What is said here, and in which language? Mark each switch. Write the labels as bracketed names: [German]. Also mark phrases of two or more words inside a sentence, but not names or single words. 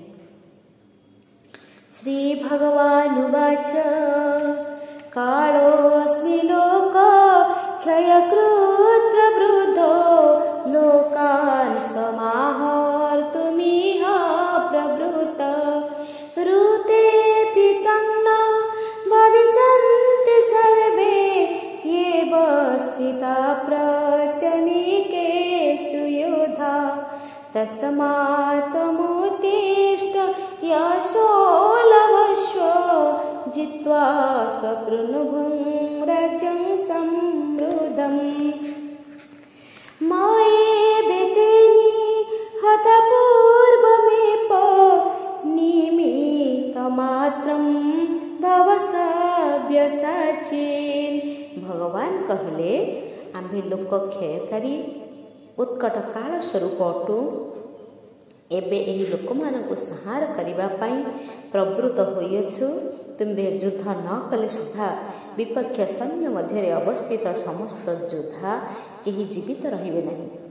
[Sanskrit] ଶ୍ରୀ ଭଗବାନୁବାଚ କାଳୋऽସ୍ମି ଲୋକ କ୍ଷୟକୃତ୍ ପ୍ରବୃଦ୍ଧୋ, ଲୋକାନ୍ ସମାହର୍ତ୍ତୁମିହ ପ୍ରବୃତ୍ତ। ऋतेऽपि तं न भविष्यन्ति सर्वे, येव स्थिता प्रत्यनीकेषु युधा। तस्मात् त्वमुत्तिष्ठ यशो लभस्व, जित्वा शत्रून् राज्यं समृद्धम्। मयि हता पूर्वमेव निमित्तमात्रं भव सव्यसाचिन्। [Odia] ଭଗବାନ କହିଲେ, ଆମ୍ଭେ ଲୋକ କ୍ଷୟକାରୀ ଉତ୍କଟ କାଳ ସ୍ୱରୂପ ଅଟୁ। ଏବେ ଏହି ଲୋକମାନଙ୍କୁ ସଂହାର କରିବା ପାଇଁ ପ୍ରବୃତ୍ତ ହୋଇଅଛୁ। ତୁମ୍ଭେ ଯୁଦ୍ଧ ନ କଲେ ସୁଦ୍ଧା ବିପକ୍ଷ ସୈନ୍ୟ ମଧ୍ୟରେ ଅବସ୍ଥିତ ସମସ୍ତ ଯୋଦ୍ଧା କେହି ଜୀବିତ ରହିବେ ନାହିଁ।